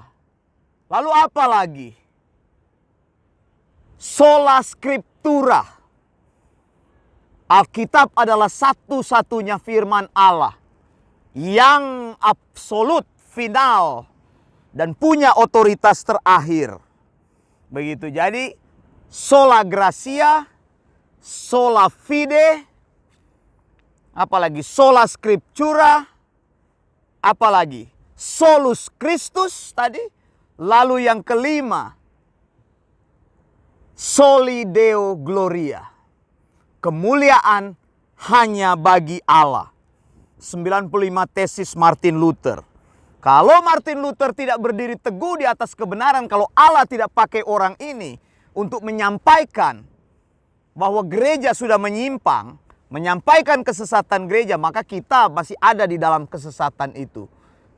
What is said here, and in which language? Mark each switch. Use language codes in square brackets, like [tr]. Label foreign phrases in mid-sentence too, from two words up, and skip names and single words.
[id] Lalu apa lagi? [la] Sola Scriptura. [id] Alkitab adalah satu-satunya firman Allah yang absolut, final, dan punya otoritas terakhir. Begitu. [la] Jadi sola gratia, sola fide, apalagi sola scriptura, apalagi solus Christus tadi. [id] Lalu yang kelima, [la] soli Deo gloria. [id] Kemuliaan hanya bagi Allah. 95 tesis Martin Luther. Kalau Martin Luther tidak berdiri teguh di atas kebenaran, kalau Allah tidak pakai orang ini untuk menyampaikan bahwa gereja sudah menyimpang, menyampaikan kesesatan gereja, maka kita masih ada di dalam kesesatan itu.